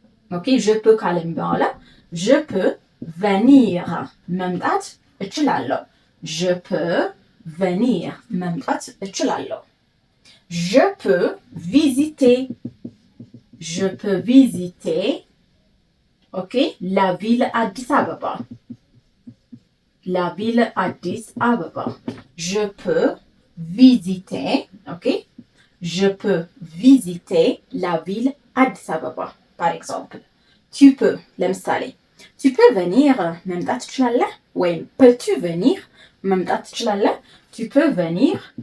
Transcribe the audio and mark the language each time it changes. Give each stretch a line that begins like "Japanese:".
French: ኦኬ je peux ካለም በኋላ je peux venir
Amharic: መምጣት እችላለሁ።
French: je peux venir መምጣት እችላለሁ። je peux visiter je peux visiter ኦኬ la ville አዲስ አበባ la ville Addis Ababa. Je peux visiter, ok? Je peux visiter la ville Addis Ababa, par exemple. Tu peux, ለምሳሌ tu peux venir
Amharic: መምጣት ትችላለህ
French: ወይም peux-tu venir መምጣት ትችላለህ tu peux venir